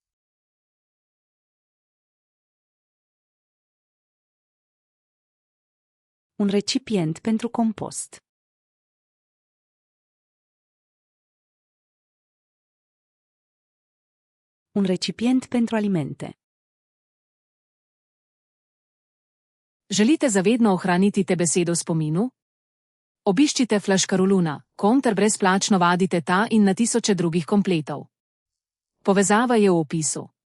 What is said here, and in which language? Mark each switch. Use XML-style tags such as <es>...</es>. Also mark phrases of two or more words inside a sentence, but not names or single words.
<ro>Un recipient pentru compost. Un recipient pentru alimente.</ro> <sl>Želite zavedno ohraniti te besedo v spominu? Obiščite Flaškaruluna, ter brezplačno vadite ta in na tisoče drugih kompletov. Povezava je v opisu.</sl>